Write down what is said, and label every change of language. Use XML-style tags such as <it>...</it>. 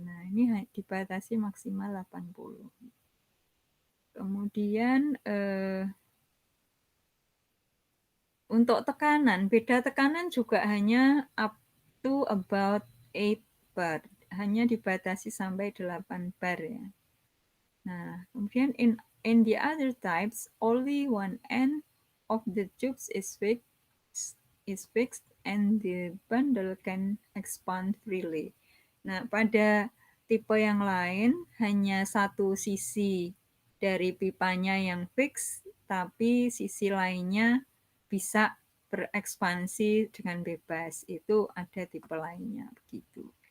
<id>Nah, ini dibatasi maksimal 80. Kemudian untuk tekanan, beda tekanan juga hanya</id> <en>up to about 8 bar,</en> <id>hanya dibatasi sampai 8 bar ya. Nah, kemudian</id> <en>in the other types, only one end of the tubes is fixed and the bundle can expand freely.</en> <id>Nah, pada tipe yang lain hanya satu sisi dari pipanya yang fix, tapi sisi lainnya bisa berekspansi dengan bebas. Itu ada tipe lainnya begitu.</id>